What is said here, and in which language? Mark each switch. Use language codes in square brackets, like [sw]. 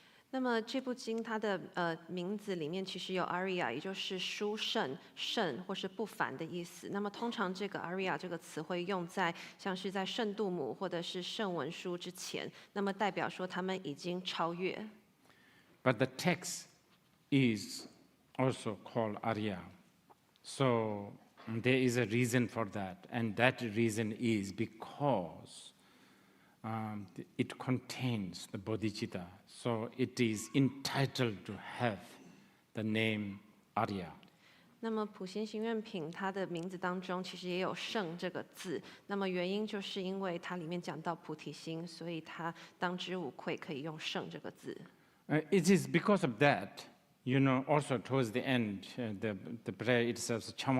[zh] 那么这部经它的名字里面其实有 Arya， 也就是殊胜、圣或是不凡的意思。那么通常这个 Arya 这个词汇用在像是在圣度母或者是圣文书之前，那么代表说他们已经超越。 [en] But the text is also called Arya. So there is a reason for that, and that reason is because it contains the bodhicitta, so it is entitled to have the name Arya. [zh] 那么普贤行愿品它的名字当中其实也有圣这个字，那么原因就是因为它里面讲到菩提心，所以它当之无愧可以用圣这个字。 [en] It is because of that, also towards the end, the prayer itself,